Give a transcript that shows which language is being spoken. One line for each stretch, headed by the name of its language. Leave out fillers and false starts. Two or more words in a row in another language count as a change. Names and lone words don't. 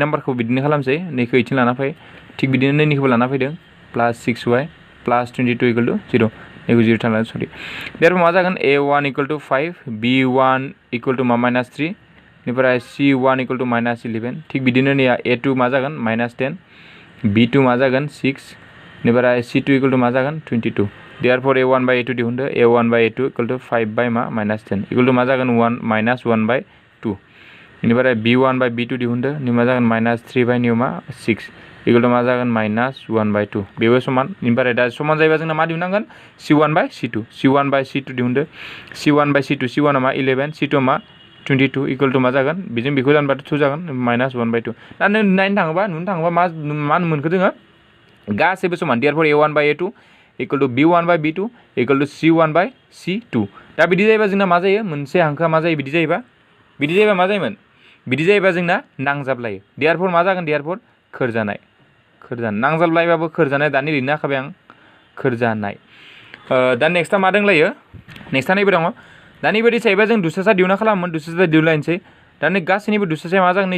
Bodo: नाम्बारखौ बिदिनो खालामसै नैखौ इथिं लाना फै थिग बिदिनो नैनिखौबो लाना फैदों +6y + 22 = 0 नैखौ 0 थांनानै सरि देरफोर मा जागोन a1 = 5 b1 = -3 बेनिफ्राय c1 = -11 थिग बिदिनो नै a2 मा जागोन -10 b2 मा जागोन 6 बेनिफ्राय c2 = मा जागोन 22 देयारफोर a1 बाय a2 दिहुनदो a1 बाय a2 = 5 बाय मा -10 = मा जागोन 1/2 बेनिफ्राय b1 बाय b2 दिहुनदो नि मा जागोन -3 बाय 6 = मा जागोन -1/2 बेबो समान बेनिफ्राय दा समान जायोबा जोंना मा दिहुननांगोन c1 बाय c2 दिहुनदो c1 बाय c2 c1 आ मा 11 c2 मा 22 = मा जागोन बेजों बेखौ दानबाथ' 2 जागोन -1/2 दा नों नुनो थाङोबा मा मोनखो जोङो गासैबो समान देयारफोर a1 बाय a2 = b1 बाय b2 = c1 बाय c2 दा बिदि जायोबा जोंना मा जायो मोनसे हांखोआ मा जायो बिदि जायोबा मा जायोमोन बिदि जायोबा जोंना नांजाबलायो देयारफोर मा जागोन देयारफोर खोरजानाय नांजाबलायबाबो खोरजानाय दानि लिरनो हाखाबाय आं खोरजानाय दा नेक्स्टआ मा दंलायो नेक्स्टआ नैबे दङ दा नैबायदि जायोबा जों दुससा दिहुनना खालामोमोन दुससा दिहुनलायनोसै दा नै गासैनिबो दुससाया मा जागोन